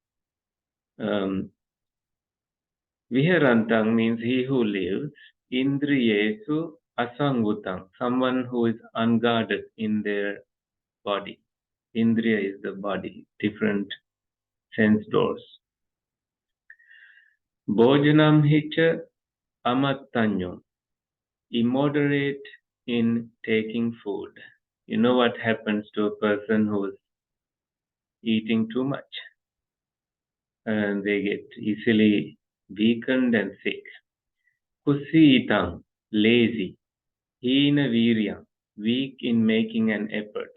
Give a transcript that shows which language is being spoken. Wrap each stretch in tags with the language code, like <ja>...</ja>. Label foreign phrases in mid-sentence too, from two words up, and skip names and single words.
<en>Viharantaṃ means he who lives.</en> <pi>Indriyesu asaṃvutaṃ,</pi> <en>someone who is unguarded in their body. Indriya is the body, different sense doors.</en> <pi>Bhojanamhi cha amattaññuṃ,</pi> <en>immoderate in taking food. You know what happens to a person who is eating too much? And they get easily weakened and sick. Kusītaṃ, lazy. Hīnavīriyaṃ, weak in making an effort.</en>